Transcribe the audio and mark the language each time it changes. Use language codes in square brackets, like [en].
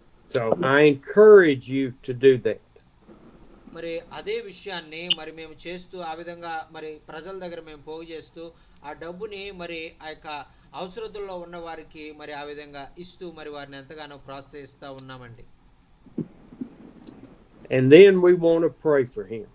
[en] So I encourage you to do that. [te] మరి అదే విషయాన్ని మరి మేము చేస్తూ ఆ విధంగా మరి ప్రజల దగ్గర మేము పోగు చేస్తూ ఆ డబ్బుని మరి ఆ యొక్క అవసరతల్లో ఉన్న వారికి మరి ఆ విధంగా ఇస్తూ మరి వారిని ఎంతగానో ప్రోత్సహిస్తూ ఉన్నామండి. [en] And then we want to pray for him.